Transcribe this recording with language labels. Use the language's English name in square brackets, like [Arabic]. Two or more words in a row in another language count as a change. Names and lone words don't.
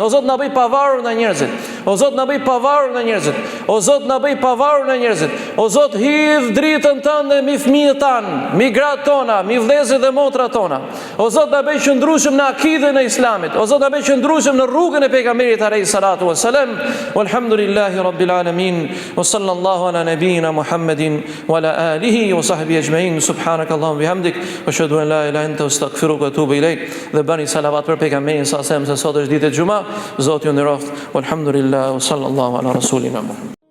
[Albanian] O Zot, na bëj pavarur nga njerëzit. O Zot, na bëj pavarur nga njerëzit. O Zot, na bëj pavarur nga njerëzit. O Zot, hidh dritën tënde mi fëmijët tanë, mi gratë tona, mi vëllezërit dhe motrat tona. O Zot, na bëj qëndrueshëm në akidën e Islamit. O Zot, na bëj qëndrueshëm në rrugën e pejgamberit [Arabic] عليه الصلاة والسلام. والحمد لله رب العالمين وصلى الله على نبينا محمد وعلى آله وصحبه أجمعين. سبحانك اللهم وبحمدك وأشهد أن لا إله إلا أنت أستغفرك وأتوب إليك. [Albanian] Dhe bëni salavat për pejgamberin sa se sot është ditë e xumë. Zoti ju nderoft. [Arabic] والحمد لله وصلى الله على رسولنا محمد.